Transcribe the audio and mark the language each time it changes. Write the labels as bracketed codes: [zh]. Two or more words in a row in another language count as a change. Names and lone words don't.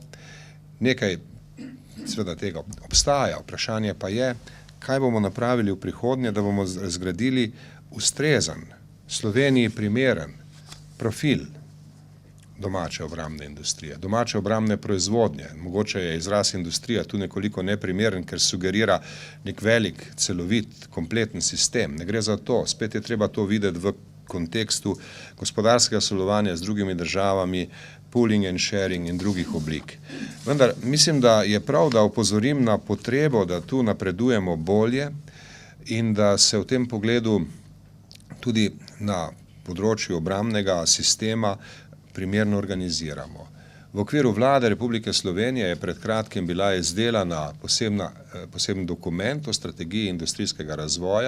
[sl] Nekaj seveda tega obstaja, vprašanje pa je, kaj bomo napravili v prihodnje, da bomo zgradili ustrezen, Sloveniji primeren profil domače obrambne industrije, domače obrambne proizvodnje. Mogoče je izraz industrija tu nekoliko neprimeren, ker sugerira nek velik, celovit, kompleten sistem. Ne gre za to, spet je treba to videti v kontekstu gospodarskega sodelovanja z drugimi državami, [en] pooling and sharing [sl] in drugih oblik. Vendar mislim, da je prav, da opozorim na potrebo, da tu napredujemo bolje in da se v tem pogledu tudi na področju obrambnega sistema primerno organiziramo. V okviru Vlade Republike Slovenije je pred kratkim bila izdelana poseben dokument o strategiji industrijskega razvoja.